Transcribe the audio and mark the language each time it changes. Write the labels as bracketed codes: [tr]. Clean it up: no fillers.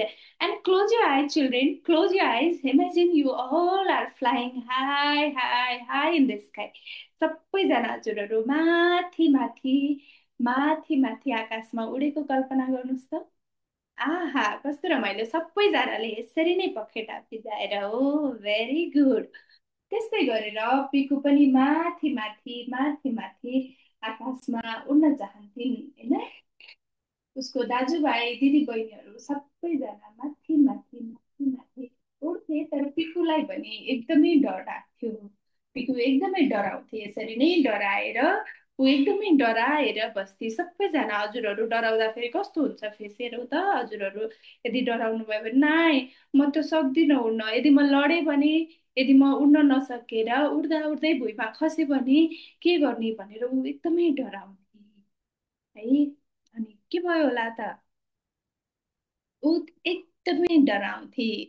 [en] And close your eyes children, close your eyes, imagine you all are flying high high high in the sky। [ne] सबैजना हजुरहरू माथि माथि माथि माथि आकाशमा उडेको कल्पना गर्नुहोस् त। आहा कस्तो रमाइलो, सबैजनाले यसरी नै पखेटा फिजाएर हो। Very good. त्यस्तै गरेर पिकु पनि माथि माथि माथि माथि आकाशमा उड्न चाहन्थिन् होइन। उसको दाजुभाइ दिदीबहिनीहरू सबैजना माथि माथि माथि माथि उड्थे, तर पिकुलाई भने एकदमै डर लाग्थ्यो। पिकु एकदमै डराउँथे, यसरी नै डराएर ऊ एकदमै डराएर बस्थे। सबैजना हजुरहरू डराउँदाखेरि कस्तो हुन्छ फेरि हेरौँ त हजुरहरू, यदि डराउनु भयो भने नाइ म त सक्दिनँ उड्न, यदि म लडेँ भने, यदि म उड्न नसकेर उड्दा उड्दै भुइँमा खसेँ भने के गर्ने भनेर ऊ एकदमै डराउँथे है। अनि के भयो होला त, ऊ एकदमै डराउँथे।